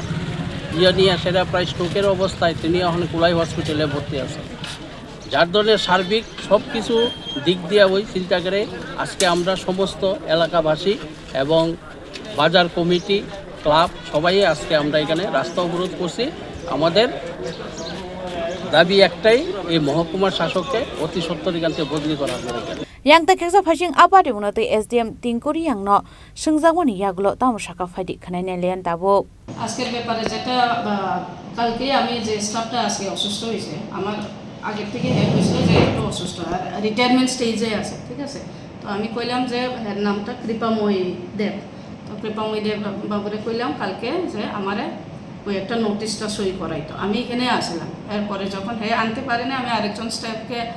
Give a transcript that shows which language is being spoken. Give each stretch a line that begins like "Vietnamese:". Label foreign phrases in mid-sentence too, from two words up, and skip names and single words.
Bangla: নিয়ে সেটা প্রায় স্ট্রোকের অবস্থায় তিনি এখন কুলাই হসপিটালে ভর্তি আছেন যার ধরনের সার্বিক সব কিছু দিক দিয়ে ওই চিন্তা করে আজকে আমরা সমস্ত এলাকাবাসী এবং বাজার কমিটি ক্লাব সবাই আজকে আমরা এখানে রাস্তা অবরোধ করছি আমাদের দাবি একটাই এই মহকুমার শাসককে অতি সত্বর এখান থেকে বদলি করা হবে
Kok Borok: yang ta khesa phasing apati munate SDM Tingkuri yang no sungzawani yagulo tamsaka phadi khanai len tabo
Bangla: আজকের ব্যাপারে যেটা কালকে আমি যে স্টাফটা আজকে অসুস্থ হয়েছে আমার আগের থেকে হেল্প হয়েছিল যে একটু অসুস্থ আর
English: retirement stage
Bangla: আছে ঠিক আছে তো আমি কইলাম যে এর নামটা কৃপাময়ী দেব তো কৃপাময়ী দেব বাবুরে কইলাম কালকে যে আমারে ওই একটা নোটিশটা সই করাইতো আমি এখানে আসলাম এরপরে যখন আনতে পারে না আমি আরেকজন স্টাফে